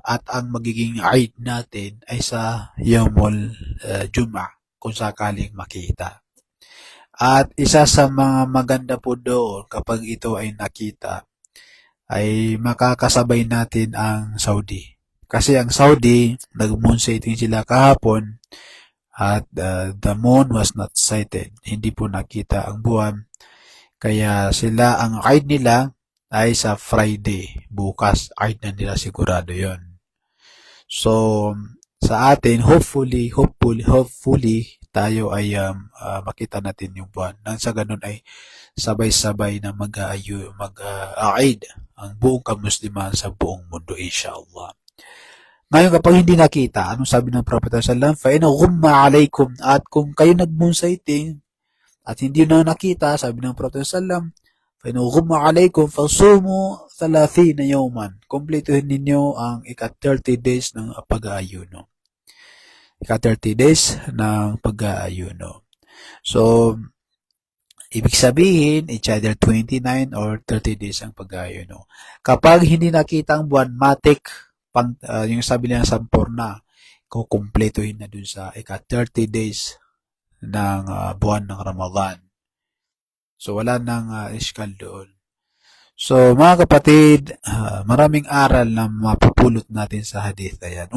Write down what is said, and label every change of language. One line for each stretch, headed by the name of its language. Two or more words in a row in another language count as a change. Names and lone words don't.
Filipino: At ang magiging Eid natin ay sa
Arabic: يوم الجمعة,
Filipino: kung sakaling makita. At isa sa mga maganda po doon, kapag ito ay nakita, ay makakasabay natin ang Saudi. Kasi ang Saudi, nag-moon sighting sila kahapon,
English: at the moon was not sighted.
Filipino: Hindi po nakita ang buwan. Kaya sila, ang Eid nila ay sa Friday. Bukas, Eid na nila, sigurado yon. So, sa atin, hopefully, tayo ay makita natin yung buwan. Nang sa ganun ay sabay-sabay na mag-Eid ang buong kamusliman sa buong mundo, inshallah. Ngayon, kapag hindi nakita, anong sabi ng Prophet
Arabic: صلى الله عليه وسلم? فَإِنَ غُمَّ عَلَيْكُمْ,
Filipino: at kung kayo nag-moon sighting at hindi na nakita, sabi ng Prophet
Arabic: صلى الله عليه وسلم, فَإِنَ غُمَّ عَلَيْكُمْ فَصُومُوا 30 يَوْمًا,
Filipino: kumpletuhin ninyo ang ika-30 days ng pag-aayuno. Ika-30 days ng pag-aayuno. So, ibig sabihin,
English: it's either 29 or 30 days
Filipino: ang pag-aayuno. Kapag hindi nakita ang buwan, matik, yung sabi nila sampurna, kukumpletuhin na dun sa ika-30 days ng buwan ng Ramadan. So, wala nang iskal doon. So, mga kapatid, maraming aral na mapupulot natin sa hadith na yan.